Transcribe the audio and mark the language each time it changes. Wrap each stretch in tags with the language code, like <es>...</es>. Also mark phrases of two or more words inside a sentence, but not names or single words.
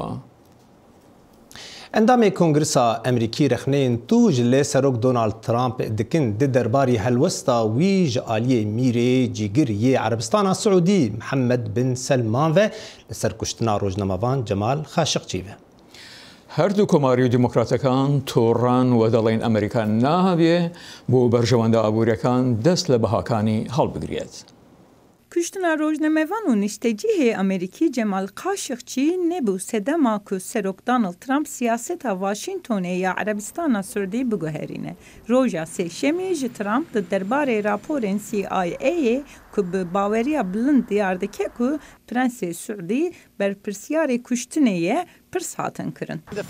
<ku>ئەندامێ کۆنگرسا ئەمریکی رەخنەیەن توژ لێ سەرۆک دۆناڵد ترامپ دکن دە دەرباری هەلوەستا وی ژە ئالیە میرێ جیگر یێ عەربستانە سعودی محەممەد بن سەلمان ڤە لەسەر کوشتنا ڕۆژنەمەڤان جەمال خاشقچی ڤە.</ku> <ckb>هەردوو کۆماری و دیموکراتەکان تۆڕان و دەڵێن ئەمریکا نابێ بۆ بەرژەوەندە ئابوووریەکان دەست لە بەهاکانی هەڵبگرێت.</ckb> <ku>Kuştina rojnamevan û niştecihê Amerîkî Cemal Kaşıkçî nebû sedema ku Serok Donald Trump siyaseta Washingtonê ya Erebistana Sûdî biguherîne. Roja sêşemê ji Trump di derbarê raporên CIAyê ku bi baweriya bilind diyar dike ku Prensê Sûdî berpirsyarê kuştinê ye pirs hatin kirin.</ku>